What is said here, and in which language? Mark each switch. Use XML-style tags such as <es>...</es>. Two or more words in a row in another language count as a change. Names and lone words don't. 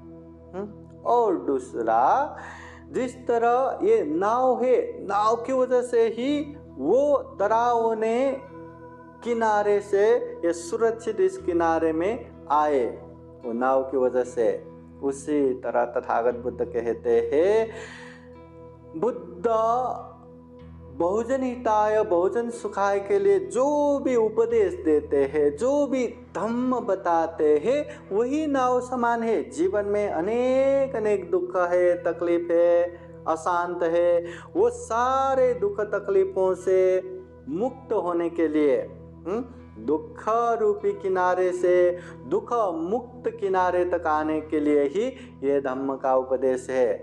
<hi>और दूसरा, जिस तरह ये नाव है, नाव की वजह से ही वो डरावने किनारे से ये सुरक्षित इस किनारे में आए, वो नाव की वजह से, उसी तरह तथागत बुद्ध कहते हैं बुद्ध</hi> <pi>बहुजन हिताय बहुजन सुखाय</pi> <hi>के लिए जो भी उपदेश देते हैं, जो भी धम्म बताते हैं, वही नाव समान है। जीवन में अनेक अनेक दुख है, तकलीफ है, अशांत है, वो सारे दुख तकलीफों से मुक्त होने के लिए, दुख रूपी किनारे से दुख मुक्त किनारे तक आने के लिए ही ये धम्म का उपदेश है।</hi>